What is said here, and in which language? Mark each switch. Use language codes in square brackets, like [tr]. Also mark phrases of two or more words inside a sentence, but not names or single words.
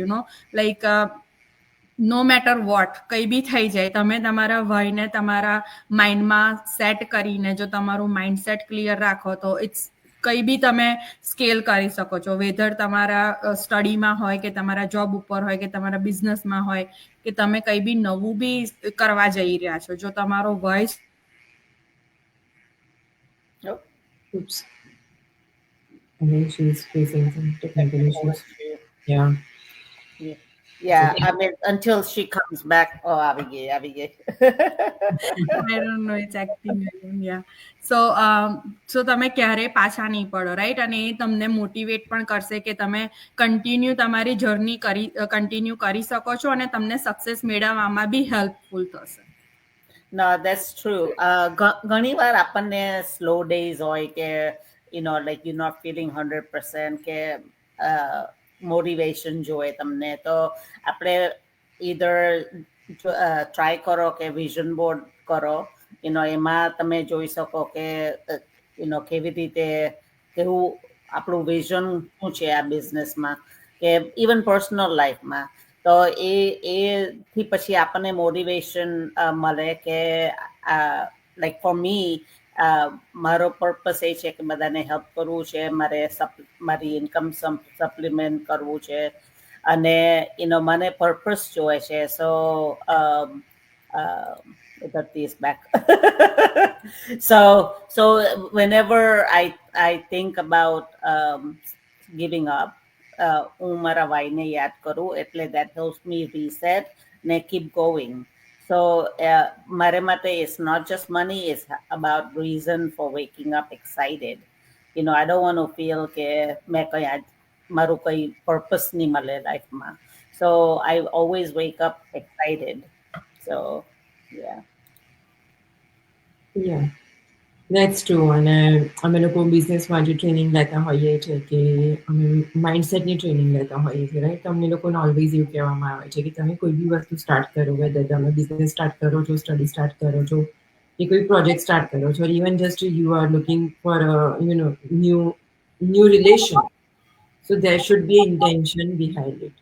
[en] like no matter what, [gu] કંઈ બી થઈ જાય, તમે તમારા વયને તમારા માઇન્ડમાં સેટ કરીને જો તમારું [en] mind set clear [gu] રાખો તો ઇટ્સ કંઈ બી તમે સ્કેલ કરી શકો છો. વેધર તમારા સ્ટડીમાં હોય કે તમારા જોબ ઉપર હોય કે તમારા બિઝનેસમાં હોય કે તમે કંઈ બી નવું બી કરવા જઈ રહ્યા છો, જો તમારો વોઇસ [en] Oops. I think she's facing some technical issues. Yeah. Yeah, I mean, until she comes back. [gu] Oh, આવી ગઈ. [en] I don't know, it's acting again, yeah. [gu] So તમે ક્યારેય પાછા નહીં પડો રાઈટ. અને એ તમને મોટિવેટ પણ કરશે કે તમે કન્ટિન્યુ તમારી જર્ની કન્ટિન્યુ કરી શકો છો અને તમને સક્સેસ મેળવવામાં બી હેલ્પફુલ થશે. [en] No, that's true. [gu] ઘણી વાર આપણને [en] slow days [gu] હોય કે [en] like you're not feeling 100% [gu] કે મોટિવેશન જોઈએ તમને, તો આપણે either ટ્રાય કરો કે [en] vision board [gu] કરો. એમાં તમે જોઈ શકો કે કેવી રીતે કેવું આપણું વિઝન શું છે આ બિઝનેસમાં કે ઇવન પર્સનલ લાઈફમાં. તો એથી પછી આપણને મોટિવેશન મળે કે [en] like for me [gu] મારો પર્પસ એ છે કે બધાને હેલ્પ કરવું છે, મારી ઇન્કમ સપ્લિમેન્ટ કરવું છે અને મને પર્પસ જોઈએ છે. [en] So Dharti is back. So whenever I think about giving up, [gu] હું મારા વાયને યાદ કરું એટલે [en] that helps me reset [gu] ને [en] keep going. So [gu] મારે માટે [en] it's not just money, it's about reason for waking up excited. I don't want to feel [gu] કે મેં મારું કઈ purpose નહીં મળે લાઈફમાં. [en] So I always wake up excited. So yeah. Yeah. That's true. [gu] અને અમે લોકો બિઝનેસમાં જે ટ્રેનિંગ લેતા હોઈએ છીએ કે અમે માઇન્ડસેટની ટ્રેનિંગ લેતા હોઈએ છીએ રાઈટ. તો અમને લોકોને ઓલવેઝ એવું કહેવામાં આવે છે કે તમે કોઈ બી વસ્તુ સ્ટાર્ટ કરો, વેધર તમે [en] business start [gu] કરો છો, [en] study start [gu] કરો છો કે કોઈ [en] project start [gu] કરો છો, [en] even just you are looking for new relation, so there should be intention behind it.